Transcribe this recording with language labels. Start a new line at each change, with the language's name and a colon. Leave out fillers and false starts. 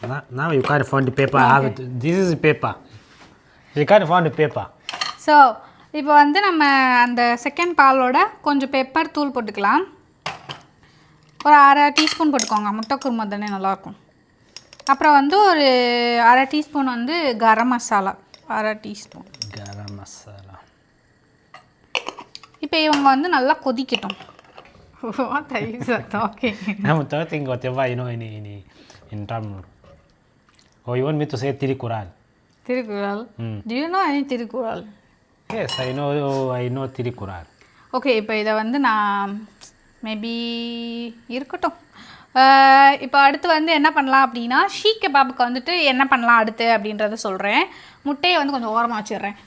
English: Now you can't find the pepper. I have it. This is pepper. You can't find the pepper.
Tamil: So இப்போ வந்து நம்ம அந்த second பாலோட கொஞ்சம் pepper தூள் போட்டுக்கலாம். ஒரு 1/2 டீஸ்பூன் போட்டுக்கோங்க, முட்டை குருமா தானே நல்லாயிருக்கும். அப்புறம் வந்து ஒரு 1/2 டீஸ்பூன் வந்து கரம் மசாலா, 1/2 டீஸ்பூன் கரம் மசாலா. இப்போ இவங்க வந்து நல்லா கொதிக்கட்டும்.
English: What are you talking? I'm talking whatever you know in Tamil. Or you want me to say Tirukural? Tirukural? Do you know any Tirukural? Yes, I know Tirukural.
Tamil: Okay, இப்போ இதை வந்து நான் மேபி இருக்கட்டும். இப்போ அடுத்து வந்து என்ன பண்ணலாம் அப்படின்னா, ஷீக் கபாபுக்கு வந்துட்டு என்ன பண்ணலாம் அடுத்து அப்படின்றத சொல்கிறேன். முட்டையை வந்து கொஞ்சம் ஓரமாக வச்சிடுறேன்.